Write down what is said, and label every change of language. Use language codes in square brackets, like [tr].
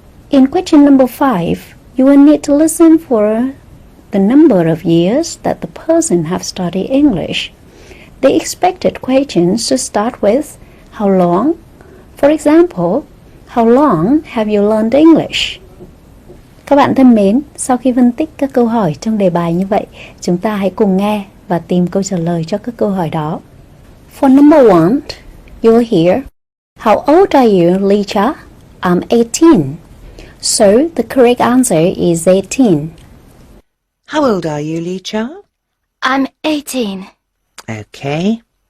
[en] In question number 5, you will need to listen for the number of years that the person have studied English. The expected questions should start with how long. For example, how long have you learned English? [vi] Các bạn thân mến, sau khi phân tích các câu hỏi trong đề bài như vậy, chúng ta hãy cùng nghe và tìm câu trả lời cho các câu hỏi đó. [en] For number 1, you will hear, how old are you, Licha? I'm 18. So the correct answer is 18. How old are you, Licha? I'm 18. Okay.